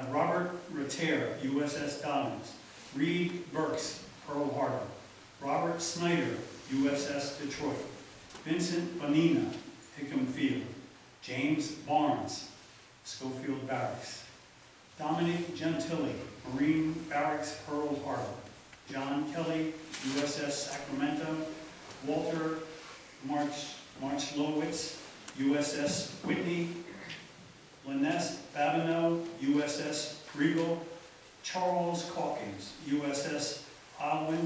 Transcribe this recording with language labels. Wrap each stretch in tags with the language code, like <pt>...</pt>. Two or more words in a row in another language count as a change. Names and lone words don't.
<en>Robert Rater, USS Dobbins. Reed Burks, Pearl Harbor. Robert Snyder, USS Detroit. Vincent Bonina, Hickam Field. James Barnes, Schofield Barracks. Dominic Gentili, Marine Barracks, Pearl Harbor. John Kelly, USS Sacramento. Walter Marchlowitz, USS Whitney. Lynette Babineau, USS Regal. Charles Calkins, USS Alwyn.</en>